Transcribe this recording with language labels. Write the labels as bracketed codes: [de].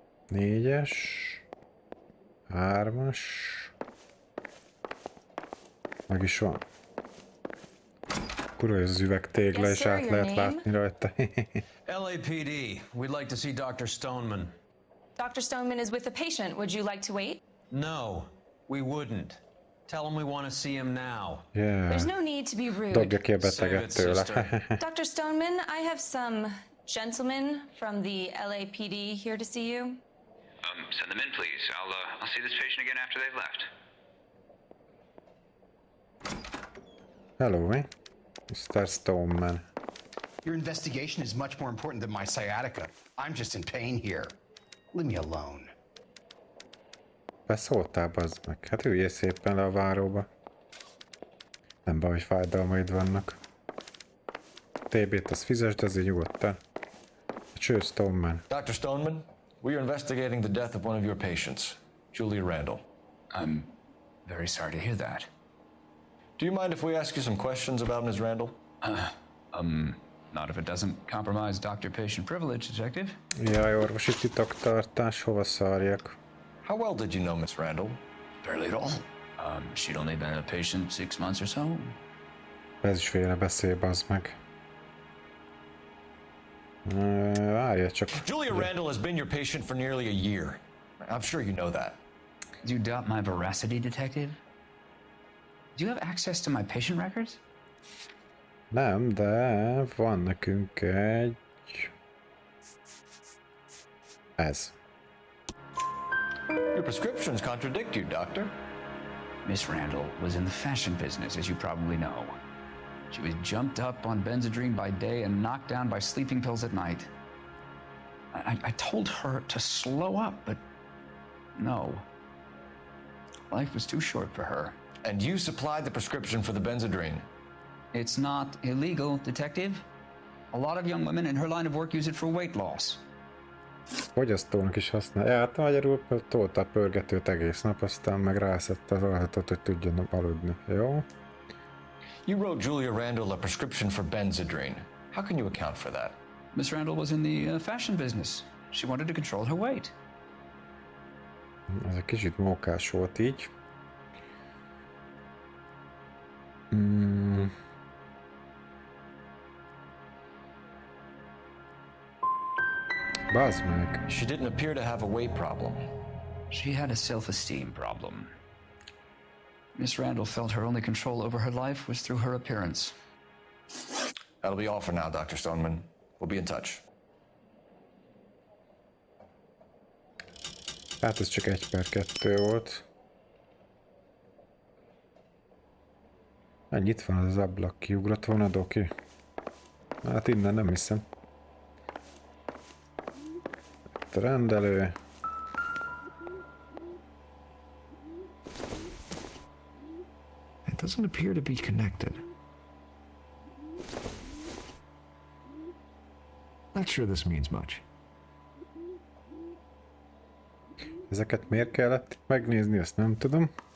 [hu] 4-es. 3-as. Meg is van. Kurva, ez az üvegtégla, és át lehet látni rajta. [en] LAPD, we'd like to see Dr. Stoneman. Dr. Stoneman is with a patient. Would you like to wait? No, we wouldn't. Tell him we want to see him now. Yeah. There's no need to be rude. [hu] Dobja ki a beteget tőle. [en] Dr. Stoneman, I have some gentlemen from the LAPD here to see you. Send them in, please. I'll see this patient again after they've left. Hello, Mr. Stoneman. Your investigation is much more important than my sciatica. I'm just in pain here. Leave me alone. [hu] Beszóltál, bazd meg. Hát üljél szépen le a váróba. Nem baj, hogy fájdalmaid vannak. TB-t az fizesd, azért nyugodtan. Cső, Stoneman. [en] Dr. Stoneman, we are investigating the death of one of your patients, Julia Randall. I'm very sorry to hear that. Do you mind if we ask you some questions about Ms. Randall? Not if it doesn't compromise doctor-patient privilege, Detective. [hu] Jaj, orvosi titoktartás, hova szarjak? [en] How well did you know Miss Randall? Barely at all. She'd only been a patient 6 months or so. [hu] Ez is félre beszél, bazd meg. Várja csak. [en] Julia Randall has been your patient for nearly a year. I'm sure you know that. Do you doubt my veracity, detective? Do you have access to my patient records? [hu] Nem, de van nekünk egy... Ez. [en] Your prescriptions contradict you, Doctor. Miss Randall was in the fashion business, as you probably know. She was jumped up on Benzedrine by day and knocked down by sleeping pills at night. I told her to slow up, but no. Life was too short for her. And you supplied the prescription for the Benzedrine? It's not illegal, detective. A lot of young women in her line of work use it for weight loss. [hu] Fogyasztónak is használja. Hát magyarul tolta a pörgetőt egész nap, aztán meg rászedte az alhatot, hogy tudjon aludni. Jó? [en] You wrote Julia Randall a prescription for Benzedrine. How can you account for that? Miss Randall was in the fashion business. She wanted to control her weight. [hu] Ez egy kicsit mókás volt így. Bazd meg. [en] She didn't appear to have a weight problem. She had a self-esteem problem. Miss Randall felt her only control over her life was through her appearance. That'll be all for now, Dr. Stoneman. We'll be in touch. [hu] Hát ez csak 1/2 volt. Ennyi, itt van az ablak, kiugrott volna Doki. Hát innen nem hiszem. Itt a rendelő. [en] It doesn't appear to be connected. Not sure this means much. [hu] Ezeket miért kellett megnézni, ezt nem tudom.